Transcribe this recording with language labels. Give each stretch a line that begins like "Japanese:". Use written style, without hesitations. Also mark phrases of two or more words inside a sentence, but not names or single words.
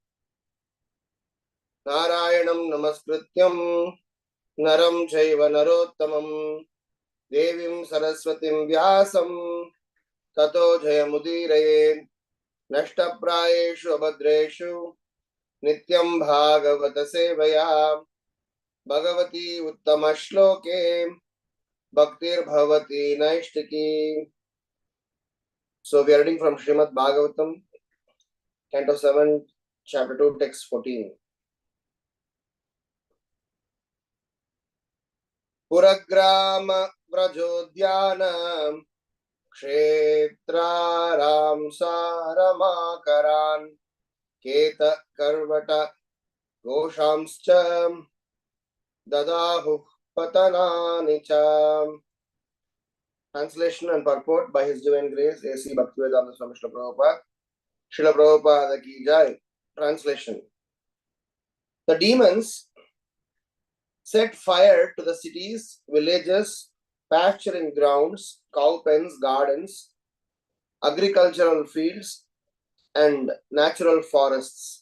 Sanskrit: नारायणं नमस्कृत्य नरं चैव नरोत्तमम् देवीं सरस्वतीं व्यासं ततो जयमुदीरयेत् नष्टप्रायेषु अभद्रेषु नित्यं भागवतसेवया भगवति उत्तमश्लोके भक्तिर्भवति नैष्ठिकी.
English: So we are reading from Srimad Bhagavatam, Canto 7, Chapter 2, Text 14.
Sanskrit: पुरग्राम व्रजोद्यान क्षेत्राराम आश्रमाकरान् खेट खर्वट घोषांश्च ददहुः पत्तनानि च.
English: Translation and purport by His Divine Grace A.C. Bhaktivedanta Swami Srila Prabhupada. Srila Prabhupada
Hindi: की जय.
English: Translation. The demons set fire to the cities, villages, pasturing grounds, cow pens, gardens, agricultural fields, and natural forests.